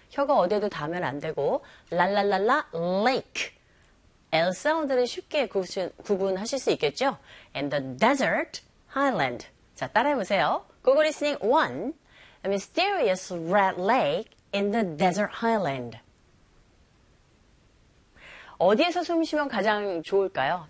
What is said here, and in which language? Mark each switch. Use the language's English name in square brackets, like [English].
[Korean] 혀가 어디에도 닿으면 안 되고 랄랄랄라 lake. L 사운드를 쉽게 구분하실 수 있겠죠? [English] And the desert highland. [Korean] 자, 따라해보세요. [English] Google listening 1. A mysterious red lake in the desert highland. [Korean] 어디에서 숨 쉬면 가장 좋을까요?